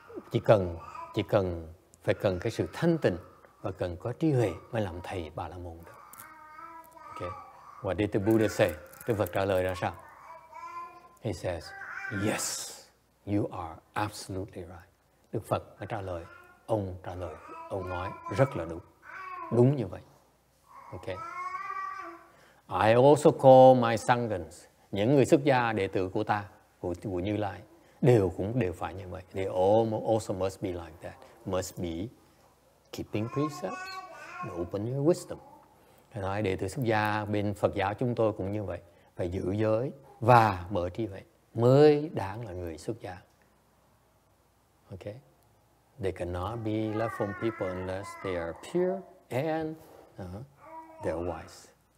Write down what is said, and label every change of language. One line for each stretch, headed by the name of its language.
Vietnamese: Chỉ cần phải cần cái sự thanh tịnh và cần có trí huệ mới làm thầy Bà La Môn được.
English: Okay. What did the Buddha say?
Vietnamese: Đức Phật trả lời ra sao?
English: He says, yes, you are absolutely right.
Vietnamese: Đức Phật mới trả lời, ông nói rất là đúng. Đúng như vậy. Okay.
English: I also call my sanghas,
Vietnamese: những người xuất gia đệ tử của ta, của Như Lai, đều phải như vậy.
English: They also must be like that. Must be keeping precepts, open your wisdom.
Vietnamese: Nói đệ tử xuất gia bên Phật giáo chúng tôi cũng như vậy, phải giữ giới và mở trí huệ mới đáng là người xuất gia.
English: Okay, they cannot be left from people unless they are pure and they're wise.